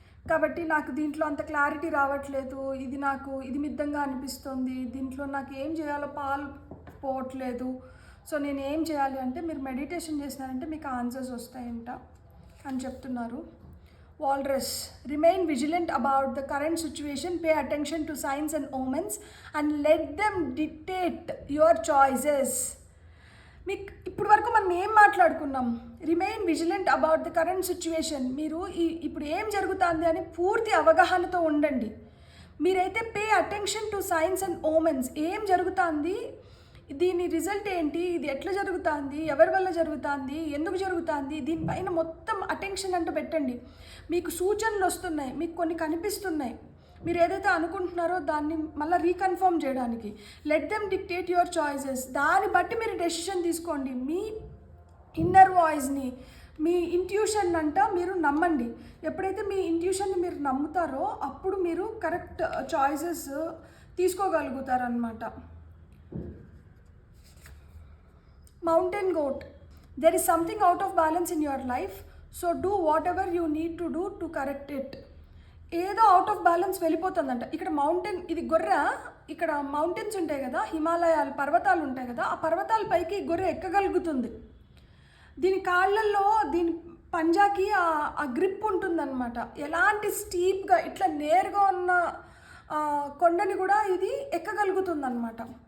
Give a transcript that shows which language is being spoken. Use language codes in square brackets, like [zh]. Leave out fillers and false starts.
[te] కాబట్టి నాకు దీంట్లో అంత క్లారిటీ రావట్లేదు, ఇది మిద్దంగా అనిపిస్తుంది, దీంట్లో నాకు ఏం చేయాలో పాలు పోవట్లేదు. సో నేను ఏం చేయాలి అంటే మీరు మెడిటేషన్ చేసినారంటే మీకు ఆన్సర్స్ వస్తాయంట అని చెప్తున్నారు. [en] Walrus, remain vigilant about the current situation, pay attention to signs and omens and let them dictate your choices. [te] మీకు ఇప్పుడు వరకు మనం ఏం మాట్లాడుకున్నాం? [en] Remain vigilant about the current situation. [te] మీరు ఇప్పుడు ఏం జరుగుతుంది అని పూర్తి అవగాహనతో ఉండండి. మీరైతే [en] pay attention to signs and omens, [te] ఏం జరుగుతుంది, దీని రిజల్ట్ ఏంటి, ఇది ఎట్లా జరుగుతుంది, ఎవరి వల్ల జరుగుతుంది, ఎందుకు జరుగుతుంది, దీనిపైన మొత్తం అటెన్షన్ అంటూ పెట్టండి. మీకు సూచనలు వస్తున్నాయి, మీకు కొన్ని కనిపిస్తున్నాయి, మీరు ఏదైతే అనుకుంటున్నారో దాన్ని మళ్ళీ రీకన్ఫర్మ్ చేయడానికి. [en] Let them dictate your choices. [te] దాన్ని బట్టి మీరు డెసిషన్ తీసుకోండి. మీ ఇన్నర్ వాయిస్ని, మీ ఇంట్యూషన్ అంట మీరు నమ్మండి. ఎప్పుడైతే మీ ఇంట్యూషన్ని మీరు నమ్ముతారో అప్పుడు మీరు correct choices తీసుకోగలుగుతారనమాట. [en] Mountain goat, there is something out of balance in your life, so do whatever you need to do to correct it. [te] ఏదో అవుట్ ఆఫ్ బ్యాలెన్స్ వెళ్ళిపోతుందంట. ఇక్కడ మౌంటైన్, ఇది గొర్రె, ఇక్కడ మౌంటైన్స్ ఉంటాయి కదా, హిమాలయాలు పర్వతాలు ఉంటాయి కదా, ఆ పర్వతాల పైకి గొర్రె ఎక్కగలుగుతుంది. దీని కాళ్ళల్లో, దీని పంజాకి ఆ గ్రిప్ ఉంటుందన్నమాట. ఎలాంటి స్టీప్గా ఇట్లా నేరుగా ఉన్న కొండని కూడా ఇది ఎక్కగలుగుతుందన్నమాట.